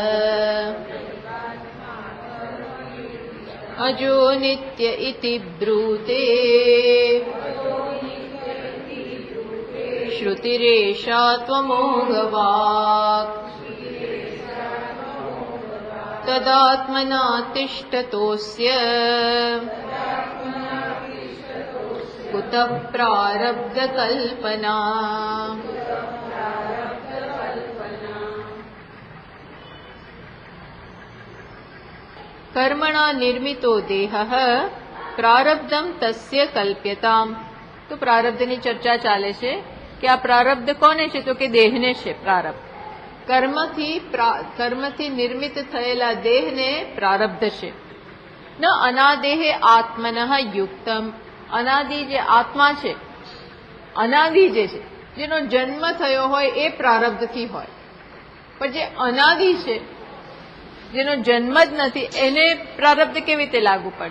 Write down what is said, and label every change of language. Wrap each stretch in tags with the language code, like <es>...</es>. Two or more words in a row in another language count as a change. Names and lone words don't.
<sa>अजो नित्य इति ब्रूते श्रुतिरेषा त्वमोघवाक् तदात्मना तिष्ठतोऽस्य कुतः प्रारब्धकल्पना। कर्मणा निर्मितो देहः प्रारब्धम तस्य कल्प्यताम।</sa> <gu>तो प्रारब्धની ચર્ચા ચાલે છે કે આ પ્રારબ્ધ કોને છે? તો કે દેહને છે પ્રારબ્ધ। કર્મથી નિર્મિત થયેલા દેહને પ્રારબ્ધ છે।</gu> <sa>न अनादेहे आत्मनः युक्तम।</sa> <gu>અનાદિ જે આત્મા છે, અનાદિ જે છે, જેનો જન્મ થયો હોય એ પ્રારબ્ધથી હોય, પણ જે અનાદિ છે, જેનો જન્મ જ નથી, એને પ્રારબ્ધ કેવી રીતે લાગુ પડે?</gu>